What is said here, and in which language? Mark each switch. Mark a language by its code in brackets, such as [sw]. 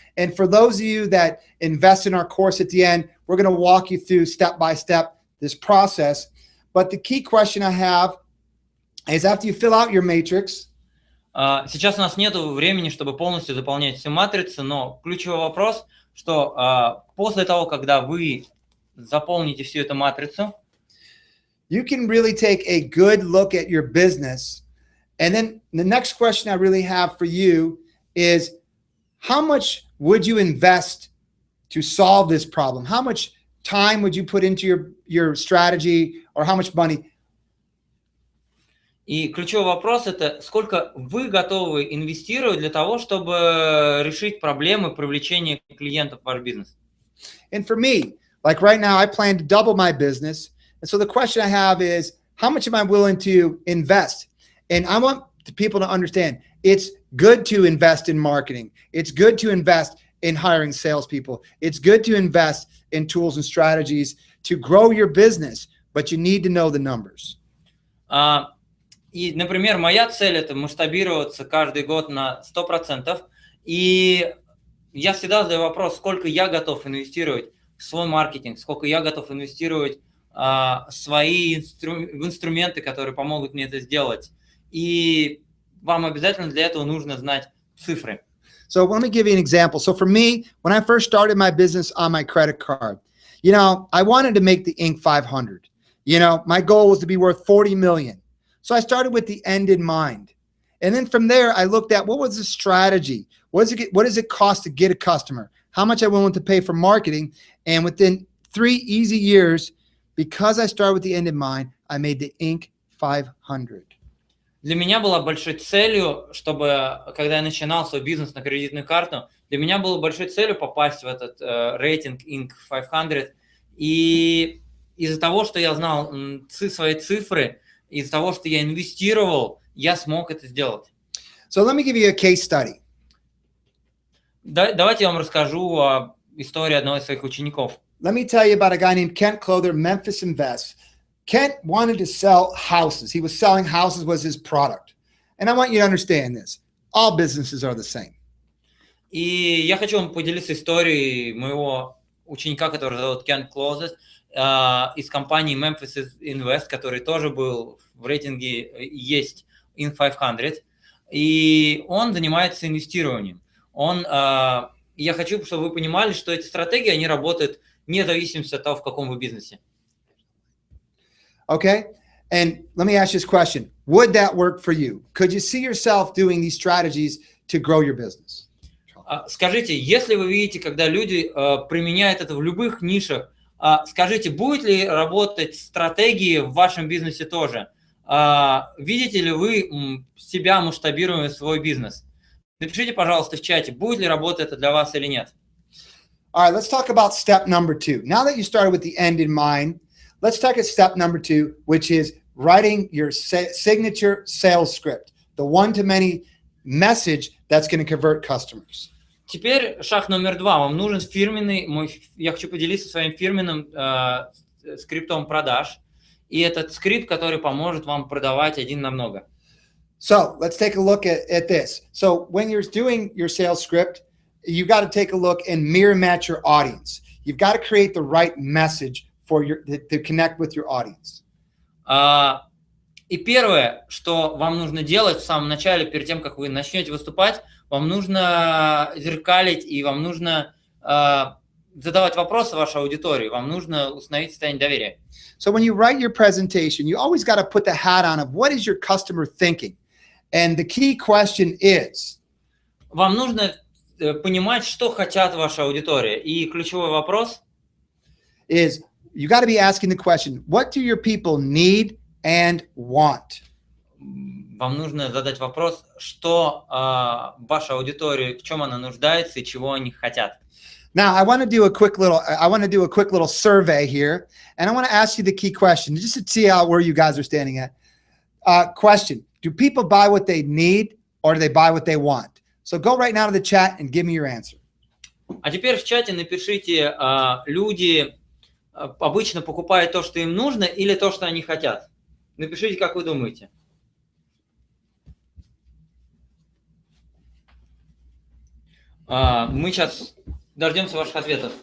[en] And for those of you that invest in our course at the end, we're going to walk you through step by step this process. But the key question I have is, after you fill out your matrix, [ru] сейчас у нас нет времени, чтобы полностью заполнять всю матрицу, но ключевой вопрос, что после того, когда вы заполните всю эту матрицу, [en] you can really take a good look at your business. And then the next question I really have for you is, how much would you invest to solve this problem? How much time would you put into your strategy, or how much money? [ru] И ключевой вопрос – это сколько вы готовы инвестировать для того, чтобы решить проблемы привлечения клиентов в ваш бизнес. [en] And for me, like right now, I plan to double my business. And so the question I have is, how much am I willing to invest? And I want the people to understand, it's good to invest in marketing. It's good to invest in hiring salespeople. It's good to invest in tools and strategies to grow your business, but you need to know the numbers. [ru] И, например, моя цель – это масштабироваться каждый год на 100%. И я всегда задаю вопрос, сколько я готов инвестировать в свой маркетинг, сколько я готов инвестировать в инструменты, которые помогут мне это сделать. И вам обязательно для этого нужно знать цифры. [en] So let me give you an example. So for me, when I first started my business on my credit card, you know, I wanted to make the Inc. 500. You know, my goal was to be worth 40 million. So I started with the end in mind. And then from there, I looked at what was the strategy? What does it cost to get a customer? How much I'm willing to pay for marketing? And within 3 easy years, because I started with the end in mind, I made the Inc. 500. [ru] Для меня была большой целью, чтобы, когда я начинал свой бизнес на кредитную карту, для меня было большой целью попасть в этот рейтинг Inc. 500. И из-за того, что я знал свои цифры, из-за того, что я инвестировал, я смог это сделать. [en] So let me give you a case study. [ru] Давайте я вам расскажу о истории одного из своих учеников. [en] Let me tell you about a guy named Kent Clother, Memphis Invest. Kent wanted to sell houses. He was selling houses was his product. And I want you to understand this. All businesses are the same. [ru] И я хочу вам поделиться историей моего ученика, который зовут Кент Клозес, из компании Memphis Invest, который тоже был в рейтинге есть Inc. 500. И он занимается инвестированием. Я хочу, чтобы вы понимали, что эти стратегии, они работают вне зависимости от того, в каком вы бизнесе. [en] Okay? And let me ask you this question. Would that work for you? Could you see yourself doing these strategies to grow your business? [ru] Скажите, если вы видите, когда люди применяют это в любых нишах, скажите, будет ли работать стратегии в вашем бизнесе тоже? Видите ли вы себя масштабируя свой бизнес? Напишите, пожалуйста, в чате, будет ли работать это для вас или нет. [en] All right, let's talk about step number 2. Now that you started with the end in mind, let's talk at step number 2, which is writing your signature sales script, the one-to-many message that's going to convert customers. [ru] Теперь шаг номер 2. Вам нужен фирменный, я хочу поделиться своим фирменным скриптом продаж. И этот скрипт, который поможет вам продавать один на много. [en] So let's take a look at this. So when you're doing your sales script, you've got to take a look and mirror match your audience. You've got to create the right message to connect with your audience. [ru] И первое, что вам нужно делать в самом начале, перед тем, как вы начнете выступать, вам нужно зеркалить и вам нужно задавать вопросы вашей аудитории, вам нужно установить состояние доверия. [en] So when you write your presentation, you always got to put the hat on of what is your customer thinking? And the key question is... [ru] Вам нужно понимать, что хотят ваша аудитория. И ключевой вопрос [en] is you got to be asking the question, what do your people need and want? [ru] Вам нужно задать вопрос, что ваша аудитория, в чем она нуждается и чего они хотят. [en] Now, I want to do a quick little survey here, and I want to ask you the key question, just to see where you guys are standing at. Question, do people buy what they need or do they buy what they want? So go right now to the chat and give me your answer. [ru] А теперь в чате напишите, люди обычно покупают то, что им нужно, или то, что они хотят. Напишите, как вы думаете. Мы сейчас дождемся ваших ответов.